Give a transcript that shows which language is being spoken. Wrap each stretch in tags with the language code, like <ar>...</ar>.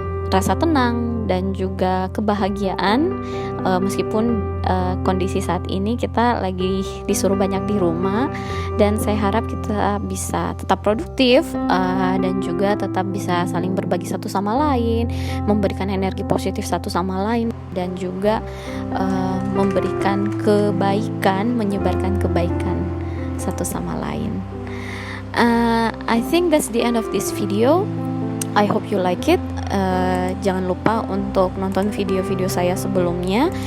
<id>rasa tenang dan juga kebahagiaan, meskipun kondisi saat ini kita lagi disuruh banyak di rumah, dan saya harap kita bisa tetap produktif dan juga tetap bisa saling berbagi satu sama lain, memberikan energi positif satu sama lain, dan juga memberikan kebaikan, menyebarkan kebaikan satu sama lain.</id> <en>I think that's the end of this video. I hope you like it.</en> <id>Jangan lupa untuk nonton video-video saya sebelumnya.</id>